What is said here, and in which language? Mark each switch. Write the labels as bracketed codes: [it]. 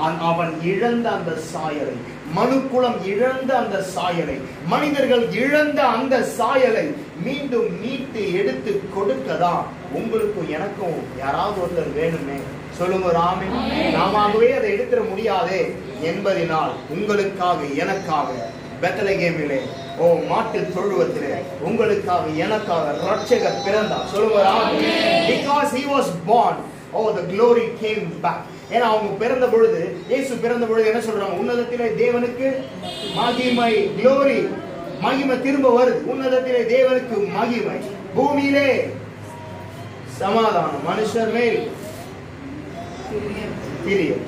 [ta] அவன் இழந்த அந்த சாயலை, மனுக்குலம் இழந்த அந்த சாயலை, மனிதர்கள் இழந்த அந்த சாயலை மீண்டும் மீட்டு எடுத்து கொடுக்கதான் உங்களுக்கும் எனக்கும் யாராவது ஒருத்தர் வேணுமே. சொல்லுங்க ராமன். நாமவே அதை எடுத்துட முடியாதே என்பதனால் உங்களுக்காக எனக்காக பெத்லகேமிலே மாட்டு தொழுவத்திலே உங்களுக்காக எனக்காக ரட்சகர் பிறந்தார். சொல்லுங்க Raman. [en] Because he was born, the glory came back. [ta] ஏன்னா அவங்க பிறந்த பொழுது, இயேசு பிறந்த பொழுது என்ன சொல்றாங்க? உன்னதத்திலே தேவனுக்கு மகிமை, glory, மகிமை திரும்ப வருது. உன்னதத்திலே தேவனுக்கு மகிமை, பூமியிலே சமாதானம், மனுஷர் மேல் பிரியம்.